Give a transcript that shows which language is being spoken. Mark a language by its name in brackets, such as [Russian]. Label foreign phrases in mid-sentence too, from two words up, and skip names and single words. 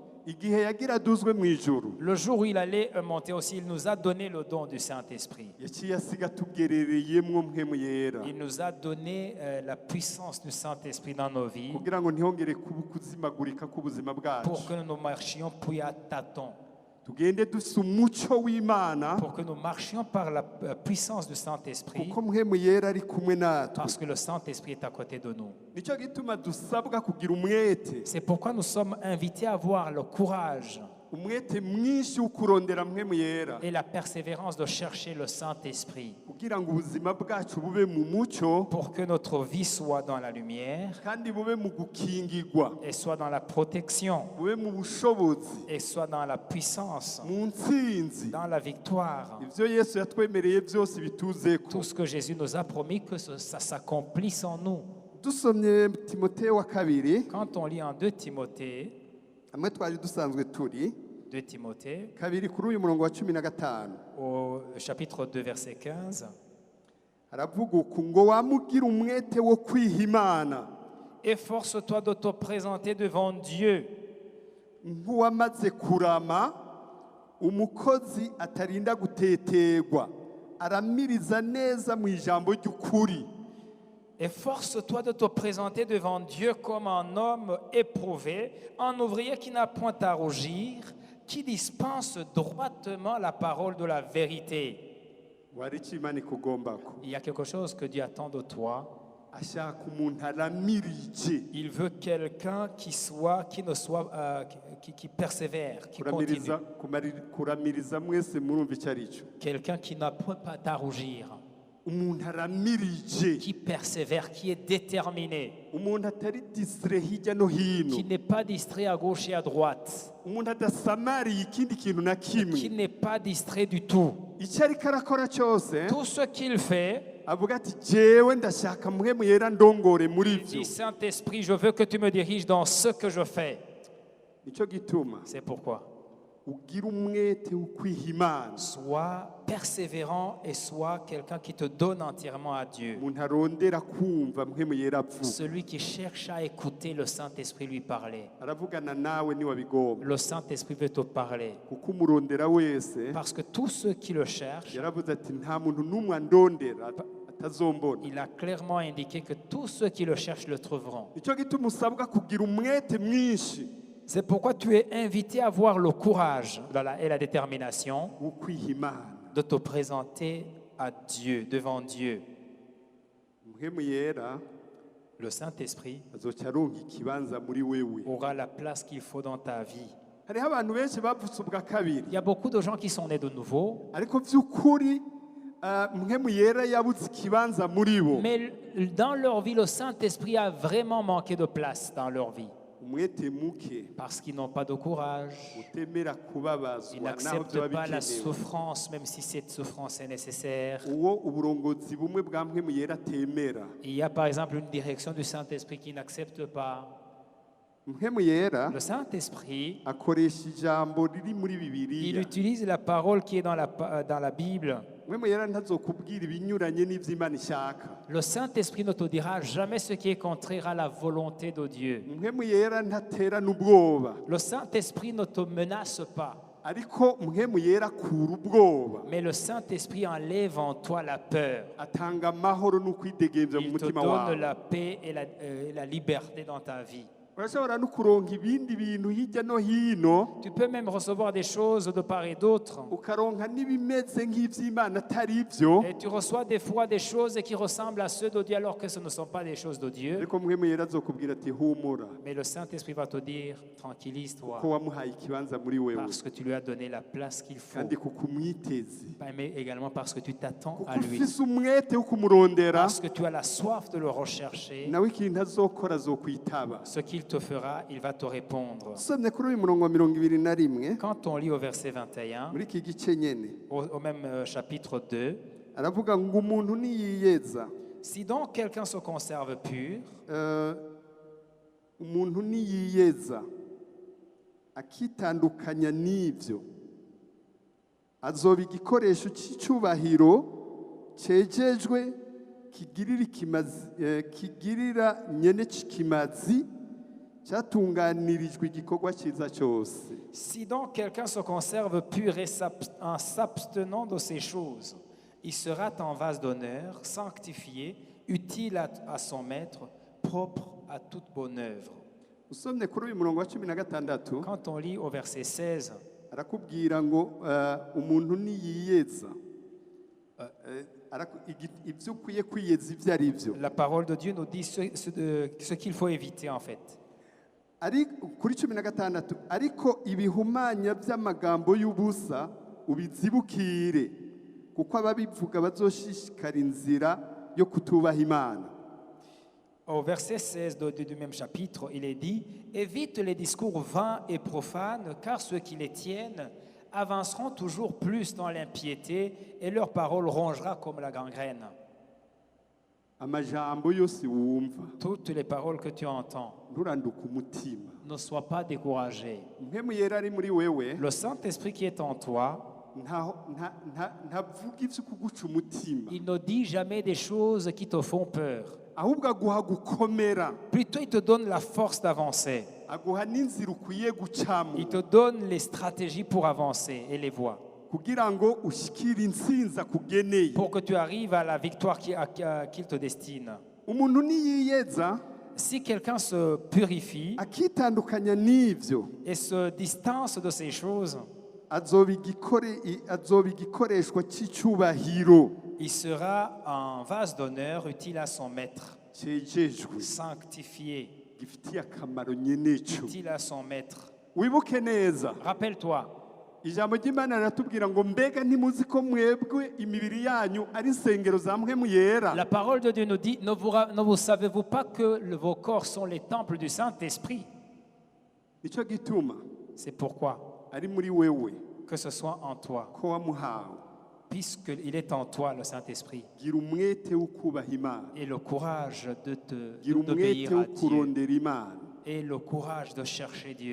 [Rundi] igihe yagira aduzwe mu ijuru [French] le jour où il allait monter aussi, il nous a donné le don du Saint-Esprit. [Rundi] yaciye asiga tugerereyemwo mpwemu yera [French] Il nous a donné la puissance du Saint-Esprit dans nos vies [Rundi] kugira ngo ntihongere kuba ukuzimagurika k'ubuzima bwacu [French] pour que nous marchions puis à tâtons, [Rundi] tugende dufise umuco w'imana [French] pour que nous marchions par la puissance du Saint-Esprit, [Rundi] kuko mpwemu yera ari kumwe natwe [French] parce que le Saint-Esprit est à côté de nous. [Rundi] nicyo gituma dusabwa kugira umwete [French] C'est pourquoi nous sommes invités à avoir le courage [Rundi] umwete mwinshi wo kurondera mpwemu yera [French] et la persévérance de chercher le Saint-Esprit [Rundi] kugira ngo ubuzima bwacu bube mu muco [French] pour que notre vie soit dans la lumière [Rundi] kandi bube mu gukingirwa [French] et soit dans la protection [Rundi] bube mu bushobozi [French] et soit dans la puissance, [Rundi] mu ntsinzi [French] dans la victoire. [Rundi] ivyo yesu yatwemereye byose bituzeko [French] Tout ce que Jésus nous a promis, que ça s'accomplisse en nous. [Rundi] dusomye timoteyo wa kabiri [French] Quand on lit en 2 Timothée, [Rundi] hamwe twari dusanzwe turi [French] 2 Timothée, [Rundi] kabiri kuri uyu murongo wa 15 [French] au chapitre 2, verset 15, [Rundi] haravuga uku ngo wamugira umwete wo kwiha imana [French] efforce-toi de te présenter devant Dieu [Rundi] nk'uwamaze kurama umukozi atarinda guteterwa aramiriza neza mu ijambo ry'ukuri [French] Efforce-toi de te présenter devant Dieu comme un homme éprouvé, un ouvrier qui n'a point à rougir, qui dispense droitement la parole de la vérité. [Rundi] wari icyo imana ikugombako [French] Il y a quelque chose que Dieu attend de toi. [Rundi] ashaka umuntu aramirije [French] Il veut quelqu'un qui persévère, qui [Rundi] kuramiriza [French] continue. [Rundi] kuramiriza mwese murumva icyo ari cyo [French] Quelqu'un qui n'a point à rougir, [Rundi] umuntu aramirije [French] qui persévère, qui est déterminé, [Rundi] umuntu atari disire hirya no hino [French] qui n'est pas distrait à gauche et à droite, [Rundi] umuntu adasamariye ikindi kintu na [French] qui [Rundi] kimwe [French] n'est pas distrait du tout. [Rundi] icyo ariko arakora cyose [French] Tout ce qu'il fait, [Rundi] avuga ati jewe ndashaka mpwemu yera ndongore muri [French] il [Rundi] byo [French] dit Saint-Esprit, je veux que tu me diriges dans ce que je fais. [Rundi] nicyo gituma [French] C'est pourquoi. [Rundi] ugira umwete wo kwiha imana [French] Sois persévérant et sois quelqu'un qui te donne entièrement à Dieu. [Rundi] umuntu arondera kumva mpwemu yera avuga [French] Celui qui cherche à écouter le Saint-Esprit lui parler. [Rundi] aravugana nawe niwabigomba [French] Le Saint-Esprit veut te parler. [Rundi] kuko umurondera wese [French] Parce que tous ceux qui le cherchent, [Rundi] yaravuze ati nta muntu n'umwe andondera atazombona [French] il a clairement indiqué que tous ceux qui le cherchent le trouveront. [Rundi] nicyo gituma usabwa kugira umwete mwinshi [French] C'est pourquoi tu es invité à avoir le courage et la détermination [Rundi] wo kwiha imana [French] de te présenter à Dieu, devant Dieu. [Rundi] mpwemu yera [French] Le Saint-Esprit [Rundi] azoca aronka ikibanza muri wewe [French] aura la place qu'il faut dans ta vie. [Rundi] hariho abantu benshi bavutse ubwa kabiri [French] Il y a beaucoup de gens qui sont nés de nouveau, [Rundi] ariko by'ukuri mpwemu yera yabuze ikibanza muri bo [French] mais dans leur vie, le Saint-Esprit a vraiment manqué de place dans leur vie [Rundi] umwete muke [French] parce qu'ils n'ont pas de courage. [Rundi] utemera [French] Ils [Rundi] kubabazwa naho [French] n'acceptent [Rundi] byaba [French] pas la [Rundi] bikenewe [French] souffrance, même si cette souffrance est nécessaire. [Rundi] uwo uburongozi bumwe bwa mpwemu yera atemera [French] Il y a par exemple une direction du Saint-Esprit qui n'accepte pas. [Rundi] mpwemu yera [French] Le Saint-Esprit, [Rundi] akoresha ijambo riri muri [French] il [Rundi] bibiliya [French] utilise la parole qui est dans la Bible. [Rundi] mpwemu yera ntazokubwira ibinyuranye n'ivy'imana ishaka [French] Le Saint-Esprit ne te dira jamais ce qui est contraire à la volonté de Dieu. [Rundi] mpwemu yera ntatera n'ubwoba [French] Le Saint-Esprit ne te menace pas, [Rundi] ariko mpwemu yera akura ubwoba [French] mais le Saint-Esprit enlève en toi la peur. [Rundi] atanga amahoro n'ukwidegemvya mu [French] Il te [Rundi] mutima [French] donne [Rundi] wawe [French] la paix et la liberté dans ta vie. [Rundi] urashobora no kuronka ibindi bintu hirya no hino [French] Tu peux même recevoir des choses de part et d'autre. [Rundi] ukaronka n'ibimeze nk'ivy'imana atari ivyo [French] Et tu reçois des fois des choses qui ressemblent à ceux de Dieu alors que ce ne sont pas des choses de Dieu. [Rundi] ariko mpwemu yera azokubwira ati humura [French] Mais le Saint-Esprit va te dire, tranquillise-toi, [Rundi] ko wamuhaye ikibanza muri wewe [French] parce que tu lui as donné la place qu'il faut. [Rundi] kandi kuko umwiteze [French] Mais également parce que tu t'attends [Rundi] kuko [French] à lui. [Rundi] ufise umwete wo kumurondera [French] Parce que tu as la soif de le rechercher. [Rundi] nawe ikintu azokora azokwitaba [French] Ce qu'il te fera, il va te répondre. [Rundi] usomye kuri uyu murongo wa 21 [French] Quand on lit au verset 21, [Rundi] muri iki gice nyene [French] au même chapitre 2, [Rundi] aravuga ngo umuntu niyiyeza [French] si donc quelqu'un se conserve pur, [Rundi] umuntu niyiyeza akitandukanya n'ivyo azoba igikoresho cy'icubahiro cejejwe kigirira nyene kimazi cyatunganirijwe igikorwa cyiza cyose. [French] Si donc quelqu'un se conserve pur et en s'abstenant de ces choses, il sera en vase d'honneur, sanctifié, utile à son maître, propre à toute bonne œuvre. [Rundi] Usomye kuri uyu murongo wa 16 [French] Quand on lit au verset 16, [Rundi] arakubwira ngo umuntu niyiyeza ibyo ukwiye kwiyeza ibyo ari byo. [French] la parole de Dieu nous dit ce qu'il faut éviter en fait. [Rundi] Ari kuri 16 ariko ibihumanya by'amagambo y'ubusa ubizibukire kuko ababivuga bazoshishikara inzira yo kutubaha Imana. [French] Au verset 16 du même chapitre, il est dit « Évite les discours vains et profanes, car ceux qui les tiennent avanceront toujours plus dans l'impiété, et leur parole rongera comme la gangrène. » [Rundi] Amajambo yose wumva [French] Toutes les paroles que tu entends, [Rundi] nturanduke umutima. [French] ne sois pas découragé. [Rundi] Mpemu yera ari muri wewe [French] Le Saint-Esprit qui est en toi, [Rundi] ntavuga ibyo kuguca umutima, [French] il ne dit jamais des choses qui te font peur. [Rundi] ahubwo aguha gukomera, [French] Plutôt, il te donne la force d'avancer. [Rundi] aguha n'inzira ukwiye gucamo [French] Il te donne les stratégies pour avancer et les voies, [Rundi] kugira ngo ushikire intsinzi akugeneye. [French] pour que tu arrives à la victoire qu'il te destine. [Rundi] Umuntu niyiyeza [French] Si quelqu'un se purifie [Rundi] akitandukanya n'ivyo [French] et se distance de ces choses, [Rundi] azoba igikoreshwa cy'icyubahiro [French] il sera un vase d'honneur utile à son maître, [Rundi] cyejejwe [French] sanctifié, [Rundi] gifitiye akamaro nyeneco. [French] utile à son maître. [Rundi] Wibuke neza [French] Rappelle-toi, [Rundi] ijambo ry'Imana riratubwira ngo mbega ntimuzi ko mwebwe imibiri yanyu ari insengero za mpwemu yera. [French] la parole de Dieu nous dit, ne vous savez-vous pas que vos corps sont les temples du Saint-Esprit? [Rundi] Nicyo gituma [French] C'est pourquoi, [Rundi] ari muri wewe [French] que ce soit en toi, [Rundi] ko wamuhawe, [French] puisqu'il est en toi, le Saint-Esprit, [Rundi] gira umwete wo kubaha Imana, [French] et le courage [Rundi] gira [French] d'obéir [Rundi] umwete wo [French] à Dieu, [Rundi] kurondera Imana, [French] et le courage de chercher Dieu.